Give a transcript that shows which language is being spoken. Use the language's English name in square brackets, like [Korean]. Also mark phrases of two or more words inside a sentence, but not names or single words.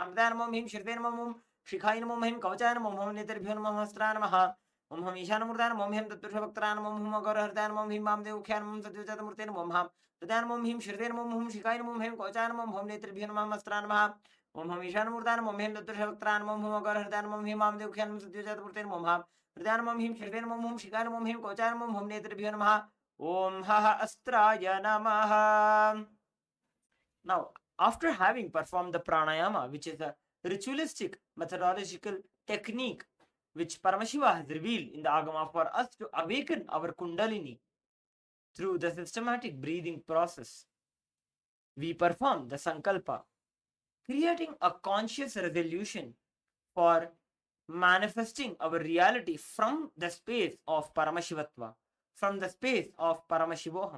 [Sanskrit] Hamdanam Om Him Shirdenam Om Shikhayanam Om Him Kavachayanam Om Hum Nitirbhyonam Om Hastranamaha Om Ham Ishanamurdanam Om Him Tattrashabhaktranam Om Hum Agarhardanam Om Him Vamdevukyanam Om Satyajatamutirnam Om Ham Pradanam Om Him Shirdenam Om Hum Shikhayanam Om Him Kavachayanam Om Hum Nitirbhyonam Om Hastranamaha Om Ham Ishanamurdanam Om Him Tattrashabhaktranam Om Hum Agarhardanam Om Him Vamdevukyanam Om Satyajatamutirnam Om Ham Pradanam Om Him Shirdenam Om Hum Shikhayanam Om Him Kavachayanam Om Hum Nitirbhyonam Om Haha Astraya Namaha. [English] Now, after having performed the pranayama, which is a ritualistic methodological technique which Paramashiva has revealed in the Agama for us to awaken our Kundalini through the systematic breathing process, we perform the Sankalpa, creating a conscious resolution for manifesting our reality from the space of Paramashivatva, from the space of Paramashivoham.